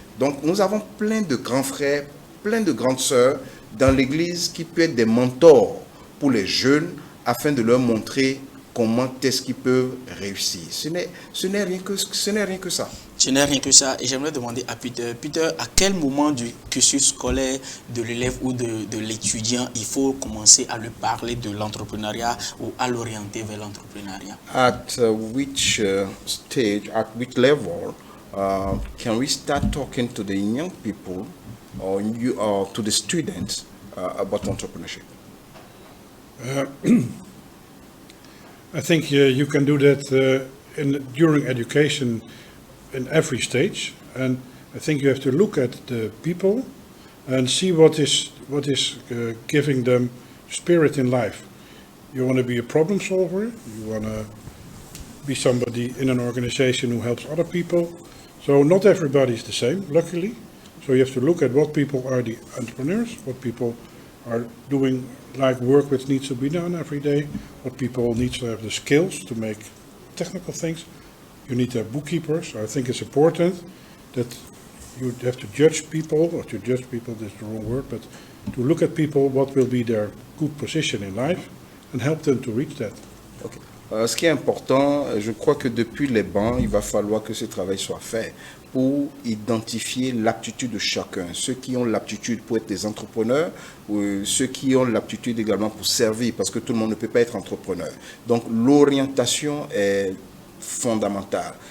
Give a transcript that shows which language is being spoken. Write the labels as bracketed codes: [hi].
[fr] Donc nous avons plein de grands frères, plein de grandes sœurs dans l'Église qui peuvent être des mentors pour les jeunes afin de leur montrer comment est-ce qu'ils peuvent réussir. Ce n'est rien que ça. Ce n'est rien que ça. Et j'aimerais demander à Peter. Peter, à quel moment du cursus scolaire de l'élève ou de l'étudiant, il faut commencer à lui parler de l'entrepreneuriat ou à l'orienter vers l'entrepreneuriat? [en] At which stage, at which level can we start talking to the young people or to the students about entrepreneurship? I think you can do that during education in every stage, and I think you have to look at the people and see what is giving them spirit in life. You want to be a problem solver, you want to be somebody in an organization who helps other people. So not everybody is the same, luckily. So you have to look at what people are the entrepreneurs, what people are doing like work which needs to be done every day, what people need to have the skills to make technical things. You need to have bookkeepers. I think it's important that you have to judge people, or to judge people, that's the wrong word, but to look at people, what will be their good position in life, and help them to reach that. [fr] Okay. Ce qui est important, je crois que depuis les bancs, il va falloir que ce travail soit fait. pour identifier l'aptitude de chacun. Ceux qui ont l'aptitude pour être des entrepreneurs, ou ceux qui ont l'aptitude également pour servir, parce que tout le monde ne peut pas être entrepreneur. Donc l'orientation est fondamentale.